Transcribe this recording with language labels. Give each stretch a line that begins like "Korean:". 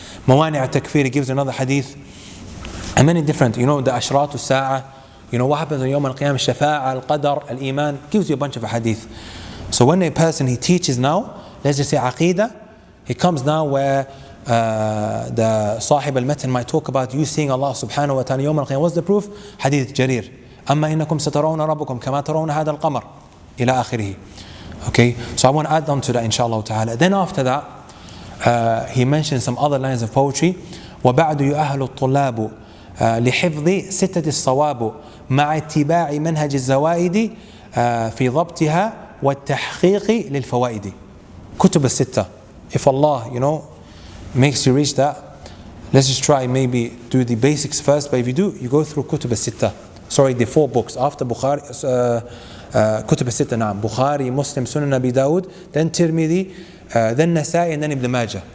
English: Mawani al-Takfir, it gives you another hadith. And many different, the Ashratu Sa'a, what happens on Yawm al-Qiyam, Shafa'a, Al-Qadar, Al-Iman, gives you a bunch of hadith. So when a person, he teaches now, let's just say Aqeedah, he comes now where the Sahib al-Matan might talk about you seeing Allah subhanahu wa ta'ala Yawm al-Qiyam. What's the proof? Hadith Jarir.
Arabic: أما إنكم سترون ربكم كما ترون هذا القمر إلى آخره.
English: Okay, so I want to add on to that inshallah ta'ala. Then after that, he mentioned some other lines of poetry.
Arabic: وبعد يؤهل الطلاب لحفظ ستة الصواب مع اتباع منهج الزوائد في ضبطها والتحقيق للفوائد. كتب الستة.
English: If Allah, makes you reach that, let's just try maybe do the basics first. But if you do, you go through كتب الستة. Sorry, the 4 books after Bukhari.
Arabic: كتب الستة نعم.
English: Bukhari, Muslim, Sunan Abi Dawud, then Tirmidhi, then Nasa'i, and then Ibn Majah.